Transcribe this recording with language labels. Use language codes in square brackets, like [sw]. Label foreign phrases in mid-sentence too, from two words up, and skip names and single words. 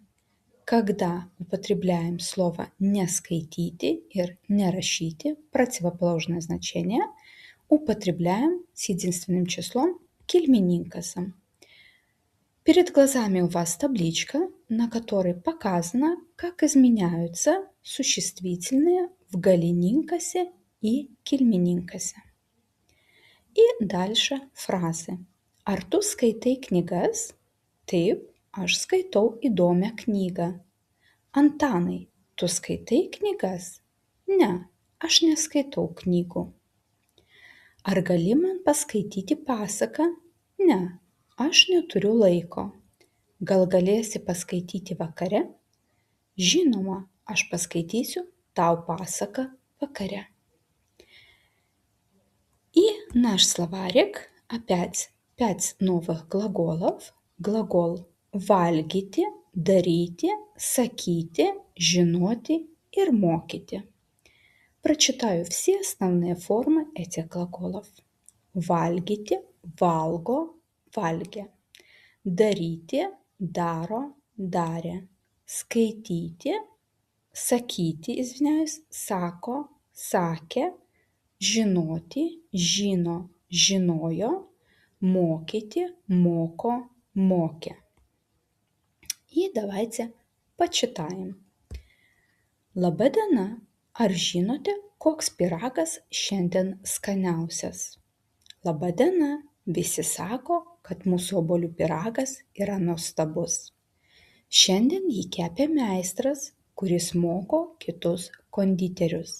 [ru] Когда употребляем слово «не скайтити» и «не рашити», противоположное значение, употребляем с единственным числом кельмининкасом. Перед глазами у вас табличка, на которой показано, как изменяются существительные в галининкасе и кельмининкасе. И дальше фразы. [lt] Ar tu skaitai knygas? Taip, aš skaitau įdomią knygą. Antanai, tu skaitai knygas? Ne, aš neskaitau knygų. Ar gali man paskaityti pasaką? Ne, aš neturiu laiko. Gal galėsi paskaityti vakare? Žinoma, aš paskaitysiu tau pasaką vakare. [ru] И наш словарик опять 5 новых глаголов. [lt] Глагол valgyti, daryti, sakyti, žinoti ir mokyti. [ru] Прочитаю все основные формы этих глаголов. [lt] Valgyti, valgo, valgė. Daryti, daro, darė. Skaityti, sakyti, sako, sakė. Žinoti, žino, žinojo. Mokyti, moko, mokė. [ru] И давайте почитаем. [lt] Laba diena, ar žinote, koks pyragas šiandien skaniausias? Laba diena, visi sako, kad mūsų obuolių pyragas yra nuostabus. Šiandien jį kepė meistras, kuris moko kitus konditerius.